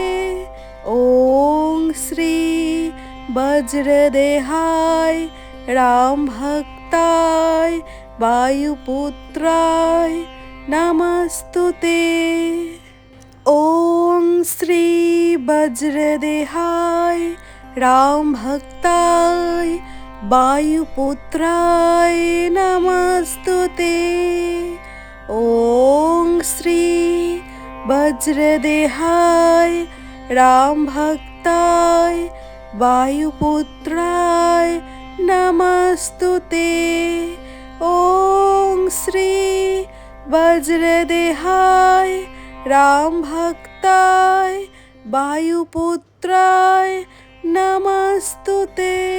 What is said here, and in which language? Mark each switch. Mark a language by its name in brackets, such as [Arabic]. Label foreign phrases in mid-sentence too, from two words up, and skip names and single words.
[Sanskrit] ওম শ্রী বজ্রদেহায় রাম ভক্তায় বায়ুপুত্রায় নমস্তুতে। ওম শ্রী বজ্রদেহায় রাম ভক্তায় বায়ুপুত্রায় নমস্তুতে। ওম শ্রী वज्रदेहाय रामभक्ताय वायुपुत्राय नमस्तुते। ॐ श्री वज्रदेहाय रामभक्ताय वायुपुत्राय नमस्तुते।